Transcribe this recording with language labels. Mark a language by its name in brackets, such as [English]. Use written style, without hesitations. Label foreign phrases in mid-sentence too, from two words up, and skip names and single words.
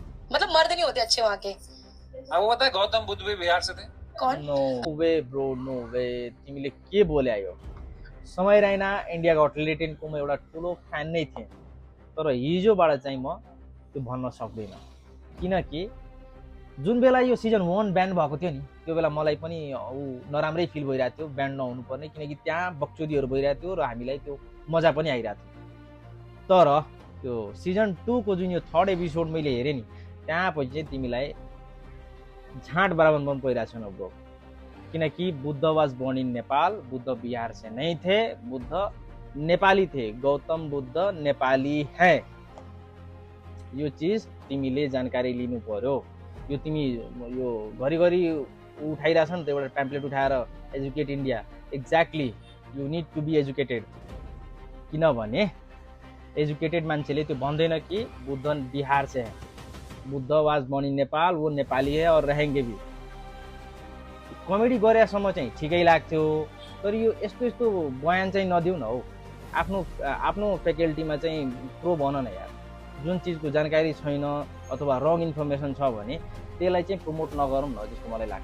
[Hindi] मतलब मर्द नहीं होते अच्छे वहाँ के। अब वो पता है गौतम बुद्ध भी बिहार से थे। कौन? [English] No way bro, no way. [Nepali] तिमीले के बोले आयो? समय राइना इन्डिया गट टेलेन्टको म एउटा ठुलो फ्यान नै थिएँ, तर हिजोबाट चाहिँ म त्यो भन्न सक्दिनँ। किनकि जुन बेला यो सिजन 1 ब्यान्ड भएको थियो नि, त्यो बेला मलाई पनि नराम्रै फिल भइरहेको थियो ब्यान्ड नहुनु पर्ने, किनकि त्यहाँ बकचोदीहरू भइरहेको थियो र हामीलाई त्यो मजा पनि आइरहेको थियो। तर त्यो सिजन 2 को जुन यो 3rd एपिसोड मैले हेरेँ नि, त्यहाँपछि चाहिँ तिमीलाई झाँट बराबर मन परिरहेको छैन ब्रो। [Hindi] किनकि [English] Buddha was born in Nepal, [Hindi] बुद्ध बिहार से नहीं थे, बुद्ध नेपाली थे, गौतम बुद्ध नेपाली है। [Nepali] यो चीज तिमीले जानकारी लिनु पर्यो। यो तिमी यो घरिघरि उठाइरहेछ नि त एउटा प्याम्पलेट उठाएर [English] educate India. Exactly you need to be educated. [Nepali] किनभने एजुकेटेड मान्छेले त्यो भन्दैन कि [Hindi] बुद्ध बिहार से है, [English] Buddha was born in Nepal, [Hindi] वो नेपाली है और रहेंगे भी। [Nepali] कमेडी गरेसम्म चाहिँ ठिकै लाग्थ्यो, तर यो यस्तो यस्तो बयान चाहिँ नदिउ न हौ। आफ्नो फ्याकल्टीमा चाहिँ प्रो भन न यार। जुन चिजको जानकारी छैन अथवा [English] wrong information [Nepali] छ भने त्यसलाई चाहिँ प्रमोट नगरौँ न जस्तो मलाई लाग्छ।